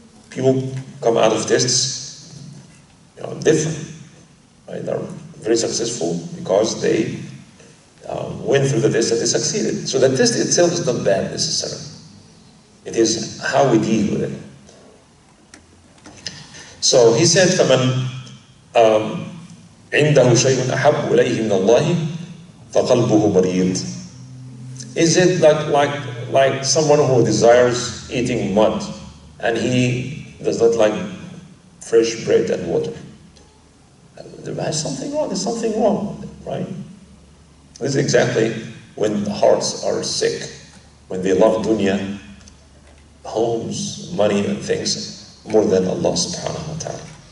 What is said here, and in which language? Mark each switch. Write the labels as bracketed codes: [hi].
[en] People come out of tests, you know, different, right? They're very successful because they went through the test and they succeeded. So the test itself is not bad necessarily. It is how we deal with it. So he said, [ar] فَمَنْ عِنْدَهُ شَيْءٌ أَحَبُّ إِلَيْهِ مِنَ اللَّهِ فَقَلْبُهُ مَرِيضٌ. [en] Is it like someone who desires eating mud and he does not like fresh bread and water? There's something wrong. There's something wrong with it, right? This is exactly when hearts are sick, when they love dunya, homes, money, and things more than Allah subhanahu wa ta'ala.